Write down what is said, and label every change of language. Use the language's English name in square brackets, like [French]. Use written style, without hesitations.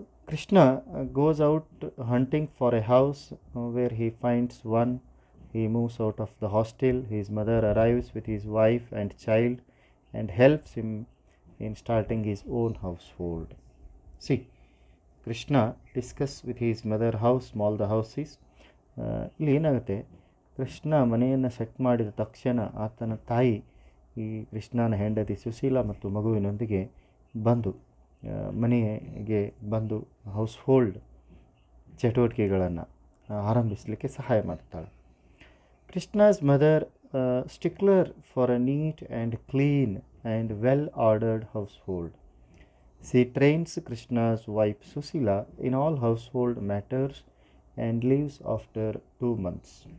[English] Krishna goes out hunting for a house where he finds one. He moves out of the hostel. His mother arrives with his wife and child and helps him in starting his own household. See, Krishna discuss with his mother how small the house is. [Kannada] ಇಲ್ಲಿ ಏನಾಗುತ್ತೆ, ಕೃಷ್ಣ ಮನೆಯನ್ನು set ಮಾಡಿದ ತಕ್ಷಣ ಆತನ ತಾಯಿ ಈ ಕೃಷ್ಣನ ಹೆಂಡತಿ ಸುಶೀಲಾ ಮತ್ತು ಮಗುವಿನೊಂದಿಗೆ ಬಂದು ಮನೆಗೆ ಬಂದು ಹೌಸ್ ಹೋಲ್ಡ್ ಚಟುವಟಿಕೆಗಳನ್ನು ಆರಂಭಿಸಲಿಕ್ಕೆ ಸಹಾಯ ಮಾಡ್ತಾಳೆ. [English] Krishna's mother, stickler for a neat and clean and well-ordered household. She trains Krishna's wife Susila in all household matters and leaves after 2 months.